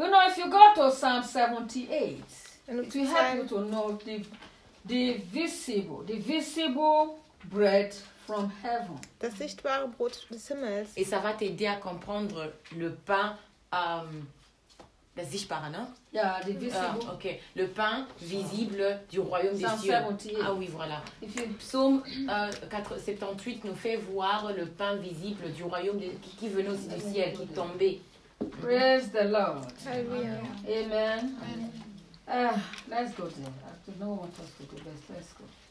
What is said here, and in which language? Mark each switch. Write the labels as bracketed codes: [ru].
[en] You know, if you go to Psalm 78, it will help you to know the visible bread from heaven. [de] Das sichtbare Brot des Himmels. [fr] Et ça va t'aider à comprendre le pain [de] das sichtbare, [fr] non? [en] Yeah, the visible. [fr] Okay, le pain visible du royaume des cieux. Ah oui, voilà. [en] If you... [fr] Psaume 78 nous fait voir le pain visible du royaume des qui venait aussi du ciel, qui tombait. [en] Praise the Lord. Hallelujah. Amen. Amen. Let's go there. I have to know what else to do, but let's go.